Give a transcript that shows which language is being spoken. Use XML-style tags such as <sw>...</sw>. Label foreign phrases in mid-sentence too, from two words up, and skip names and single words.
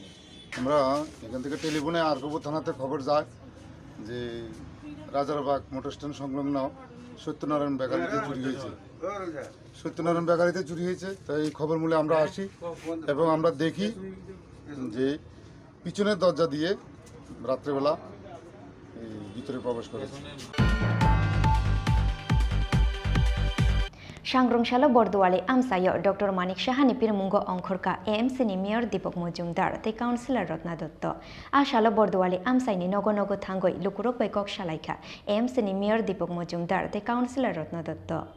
<bn>আমরা এখান থেকে টেলিফোনে আরগোপুর থানাতে খবর যায় যে রাজারবাগ মোটর স্ট্যান্ড সংলগ্ন সত্যনারায়ণ বেকারিতে চুরি হয়েছে। সত্যনারায়ণ বেকারিতে চুরি হয়েছে, তাই এই খবর মূলে আমরা আসি এবং আমরা দেখি যে পিছনের দরজা দিয়ে রাত্রেবেলা ভিতরে প্রবেশ করেছে।</bn> <trp>सांग्रंशाल बरदुआली आमसायो डॉक्टर मानिक साहानि पिरमुंगो अंखरका एएमसीनि मेयर दीपक मजुमदार ते काउन्सिलर रत्ना दत्त आशालो बरदुआली आमसाइनि नगो नगो थांगै लुकुरक बैकक सालायखा एएमसीनि मेयर दीपक मजुमदार ते काउन्सिलर रत्ना दत्त</trp>